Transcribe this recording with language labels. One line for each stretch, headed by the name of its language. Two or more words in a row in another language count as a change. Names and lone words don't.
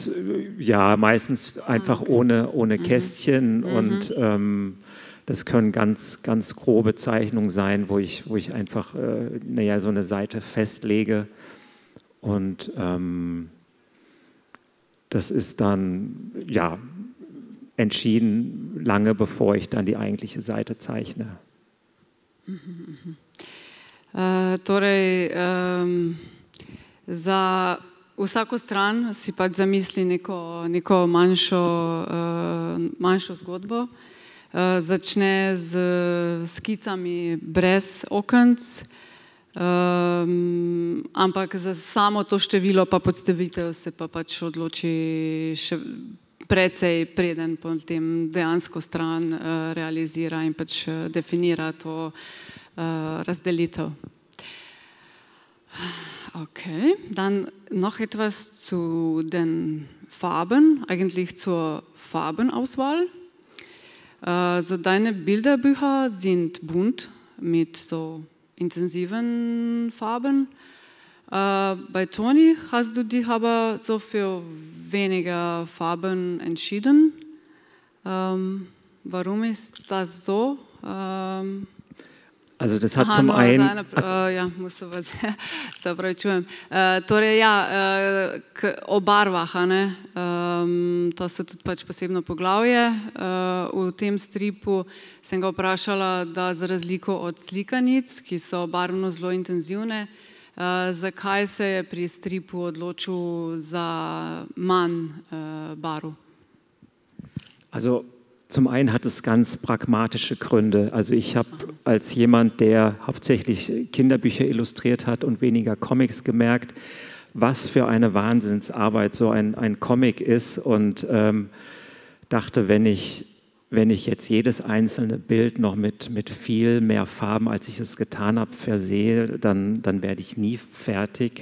German: ist ja meistens einfach ohne Kästchen und das können ganz grobe Zeichnungen sein, wo ich einfach naja, so eine Seite festlege, und das ist dann ja entschieden lange bevor ich dann die eigentliche Seite zeichne.
Slovenian: Torej, za vsako stran si pač zamisli neko manjšo zgodbo. Začne z skicami brez okenc, ampak za samo to število pa podstavitev se pa pač odloči še precej preden potem dejansko stran realizira in pač definira to razdelitev.
German: Okay, dann noch etwas zu den Farben, eigentlich zur Farbenauswahl. So deine Bilderbücher sind bunt mit so intensiven Farben. Bei Toni hast du dich aber so für weniger Farben entschieden. Warum ist das so? Also das hat zum einen...
Slovenian: Ja, musel vas, se opravičujem. Torej ja, o barvah, ne? To so tudi pač posebno poglavje. V tem stripu sem ga vprašala, da za razliko od slikanic, ki so barvno zelo intenzivne, zakaj se je pri stripu odločil za manj barv?
German: Also zum einen hat es ganz pragmatische Gründe. Also ich habe als jemand, der hauptsächlich Kinderbücher illustriert hat und weniger Comics, gemerkt, was für eine Wahnsinnsarbeit so ein Comic ist, und dachte, wenn ich wenn ich jetzt jedes einzelne Bild noch mit viel mehr Farben, als ich es getan habe, versehe, dann werde ich nie fertig.